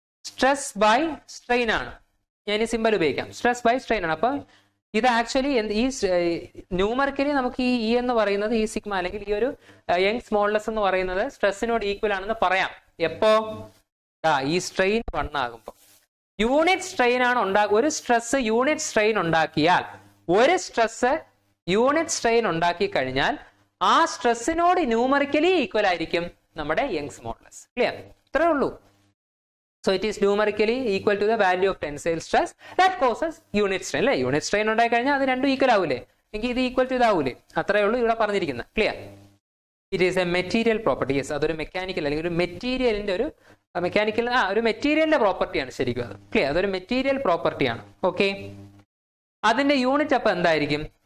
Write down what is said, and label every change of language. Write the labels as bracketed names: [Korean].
[Malayalam] Stress by strain ആണ്. ഞാൻ ഈ സിമ്പൽ ഉപയോഗിക്കാം, സ്ട്രെസ് ബൈ സ്ട്രെയിൻ ആണ്. അപ്പൊ ഇത് ആക്ച്വലി ഈ ന്യൂമറിക്കലി നമുക്ക് ഈ ഇ എന്ന് പറയുന്നത്, ഈ സിഗ്മ അല്ലെങ്കിൽ ഈ ഒരു യങ്സ് മോഡുലസ് എന്ന് പറയുന്നത് സ്ട്രെസ്സിനോട് ഈക്വൽ ആണെന്ന് പറയാം. എപ്പോ? ഈ സ്ട്രെയിൻ 1 ആകുമ്പോൾ. യൂണിറ്റ് സ്ട്രെയിൻ ആണ് ഒരു സ്ട്രെസ് യൂണിറ്റ് സ്ട്രെയിൻ ഉണ്ടാക്കിയാൽ, ഒരു സ്ട്രെസ് യൂണിറ്റ് സ്ട്രെയിൻ ഉണ്ടാക്കി കഴിഞ്ഞാൽ ആ സ്ട്രെസ്സിനോട് ന്യൂമറിക്കലി ഈക്വൽ ആയിരിക്കും നമ്മുടെ യങ്സ് മോഡുലസ്. ക്ലിയർ? ഇത്രേ ഉള്ളൂ. [English] So it is numerically equal to the value of tensile stress that causes unit strain. [Malayalam] അല്ലേ? യൂണിറ്റ് സ്ട്രെയിൻ ഉണ്ടായി കഴിഞ്ഞാൽ അത് രണ്ടും ഈക്വൽ ആവൂലേ? എങ്കിൽ ഇത് ഈക്വൽ ടു ഇതാവൂലേ? അത്രേ ഉള്ളൂ ഇവിടെ പറഞ്ഞിരിക്കുന്നത്. Clear? [English] It is a material property. [Malayalam] Yes, അതൊരു മെക്കാനിക്കൽ അല്ലെങ്കിൽ ഒരു മെറ്റീരിയലിന്റെ ഒരു മെറ്റീരിയലിന്റെ പ്രോപ്പർട്ടിയാണ് ശരിക്കും അത്. ക്ലിയർ? അതൊരു മെറ്റീരിയൽ പ്രോപ്പർട്ടിയാണ്. ഓക്കെ, അതിന്റെ യൂണിറ്റ് അപ്പൊ എന്തായിരിക്കും?